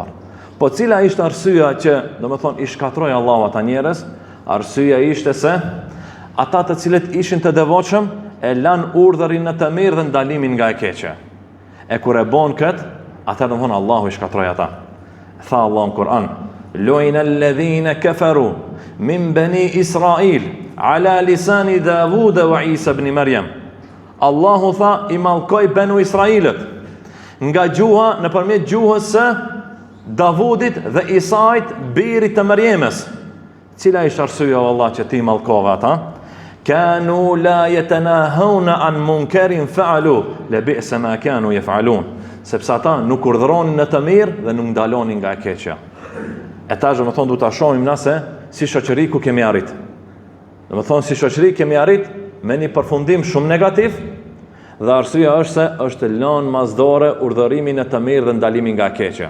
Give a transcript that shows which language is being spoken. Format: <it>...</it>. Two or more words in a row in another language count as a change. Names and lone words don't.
<sq>Po cila ishte arsyeja që, domethënë, i shkatroi Allahu ata njerëz? Arsyeja ishte se ata të cilët ishin të devotshëm e lan urdhërin në të mirë dhe ndalimin nga e keqja. E kur e bon kët, atë domethënë Allahu i shkatroi ata. Tha Allahu në Kur'an:</sq> <ar>"لعن الذين كفروا من بني إسرائيل على لسان داوود وعيسى ابن مريم."</ar> <sq>Allahu tha i mallkoi banu Israilët nga gjuha nëpërmjet gjuhës së Davudit dhe Isait, birit të Maryamës. Cila ishte arsyeja vallahi që ti mallkove ata?</sq> <ar>كانوا لا يتناهون عن منكر فعلوا لبئس ما كانوا يفعلون.</ar> <sq>Sepse ata nuk urdhëronin në të mirë dhe nuk ndalonin nga e keqja. E tash më thonë du ta shohim na se si shoqëri ku kemi arrit. Domethënë si shoqëri kemi arrit me një përfundim shumë negativ, dhe arsyeja është se është lënë mazdore urdhërimin e të mirë dhe ndalimin nga e keqja.</sq>